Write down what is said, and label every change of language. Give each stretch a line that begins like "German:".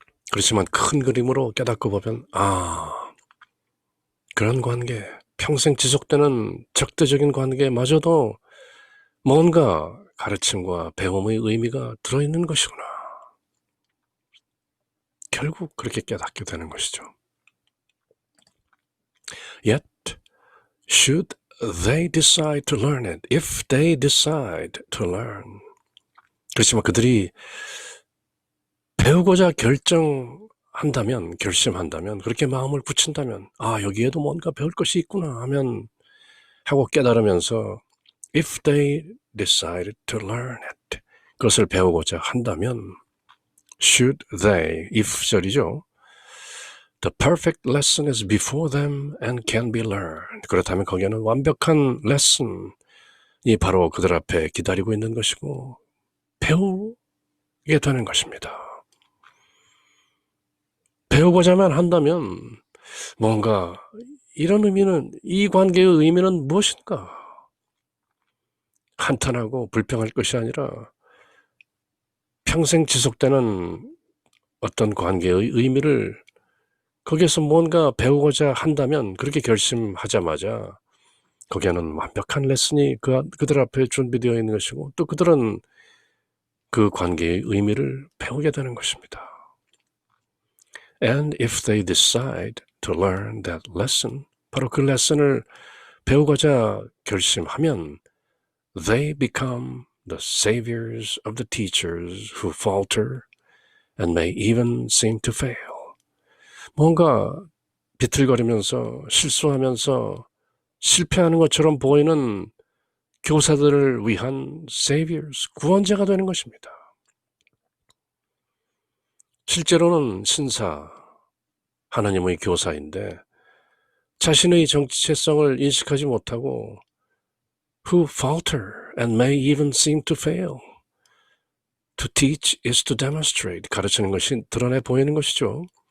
Korean: 그렇지만 큰 그림으로 깨닫고 보면 그런 관계, 평생 지속되는 적대적인 관계마저도 뭔가 가르침과 배움의 의미가 들어있는 것이구나. 결국 그렇게 깨닫게 되는 것이죠.
English: Yet, should they decide to learn it, if they decide to learn.
Korean: 그렇지만 그들이 배우고자 결심한다면, 그렇게 마음을 굳힌다면, 여기에도 뭔가 배울 것이 있구나 하고 깨달으면서,
English: if they decide to learn it,
Korean: 그것을 배우고자 한다면,
English: should they, if
Korean: 절이죠.
English: The perfect lesson is before them and can be learned.
Korean: 그렇다면 거기에는 완벽한 레슨이 바로 그들 앞에 기다리고 있는 것이고 배우게 되는 것입니다. 배우고자만 한다면 뭔가 이런 의미는, 이 관계의 의미는 무엇인가? 한탄하고 불평할 것이 아니라 평생 지속되는 어떤 관계의 의미를 거기에서 뭔가 배우고자 한다면 그렇게 결심하자마자 거기에는 완벽한 레슨이 그들 앞에 준비되어 있는 것이고 또 그들은 그 관계의 의미를 배우게 되는 것입니다.
English: And if they decide to learn that lesson,
Korean: 바로 그 레슨을 배우고자 결심하면
English: they become the saviors of the teachers who falter and may even seem to fail.
Korean: 뭔가 비틀거리면서 실수하면서 실패하는 것처럼 보이는 교사들을 위한 saviors, 구원자가 되는 것입니다. 실제로는 신사, 하나님의 교사인데 자신의 정체성을 인식하지 못하고
English: who falter and may even seem to fail. To teach is to demonstrate.
Korean: 가르치는 것이 드러내 보이는 것이죠.